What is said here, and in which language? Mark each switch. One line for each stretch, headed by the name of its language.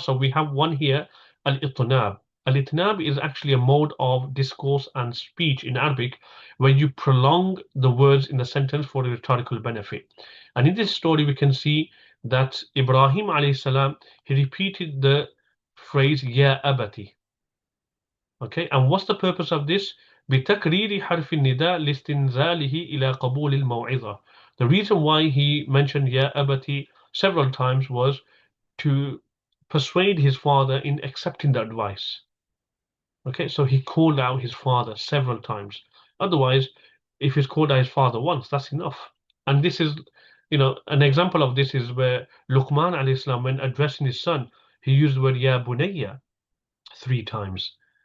English: So we have one here, al-itnab. Al-itnab is actually a mode of discourse and speech in Arabic where you prolong the words in the sentence for a rhetorical benefit. And in this story, we can see that Ibrahim alayhi salam, he repeated the phrase Ya Abati. Okay, and what's the purpose of this?
Arabic: بتكرير حرف النداء لاستنزاله إلى قبول الموعظة.
English: The reason why he mentioned Ya Abati several times was to persuade his father in accepting the advice. Okay, so he called out his father several times. Otherwise, if he's called out his father once, that's enough. And this is, an example of this is where Luqman alayhi salam, when addressing his son, he used the word Ya Bunayya 3 times.